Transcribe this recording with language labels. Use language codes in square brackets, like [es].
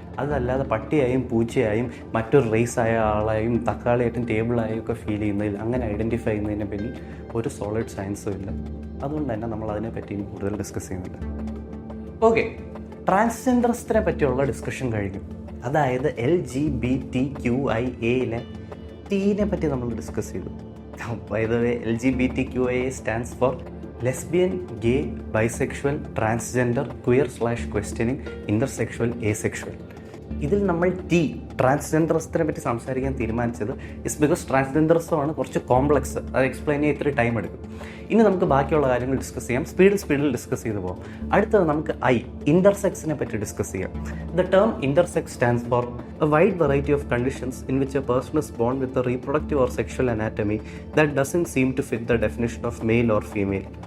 [ml] അതല്ലാതെ പട്ടിയായും പൂച്ചയായും മറ്റൊരു റേസായ ആളായും തക്കാളിയായിട്ടും ടേബിളായും ഒക്കെ ഫീൽ ചെയ്യുന്നതിൽ അങ്ങനെ ഐഡൻറ്റിഫൈ ചെയ്യുന്നതിന് പിന്നിൽ ഒരു സോളിഡ് സയൻസും ഇല്ല. അതുകൊണ്ട് തന്നെ നമ്മൾ അതിനെപ്പറ്റി കൂടുതൽ ഡിസ്കസ് ചെയ്യുന്നില്ല. ഓക്കെ, ട്രാൻസ്ജെൻഡറിസത്തിനെ പറ്റിയുള്ള ഡിസ്കഷൻ കഴിഞ്ഞു. അതായത് LGBTQIA ടീനെ പറ്റി നമ്മൾ ഡിസ്കസ് ചെയ്തു. [en] By the way, LGBTQIA stands for lesbian, gay, bisexual, transgender, queer/questioning, intersexual, asexual. [ml] ഇതിൽ നമ്മൾ ട്രാൻസ്ജെൻഡറിസത്തിനെ പറ്റി സംസാരിക്കാൻ തീരുമാനിച്ചത് [en] is because [ml] ട്രാൻസ്ജെൻഡറിസമാണ് കുറച്ച് കോംപ്ലക്സ്. അത് എക്സ്പ്ലെയിൻ ചെയ്യാൻ ഇത്തിരി ടൈം എടുക്കും. ഇനി നമുക്ക് ബാക്കിയുള്ള കാര്യങ്ങൾ ഡിസ്കസ് ചെയ്യാം. സ്പീഡിൽ ഡിസ്കസ് ചെയ്ത് പോകാം. അടുത്തത് നമുക്ക് ഇന്റർസെക്സിനെ പറ്റി ഡിസ്കസ് ചെയ്യാം. [en] The term intersex stands for a wide variety of conditions in which a person is born with a reproductive or sexual anatomy that doesn't seem to fit the definition of male or female.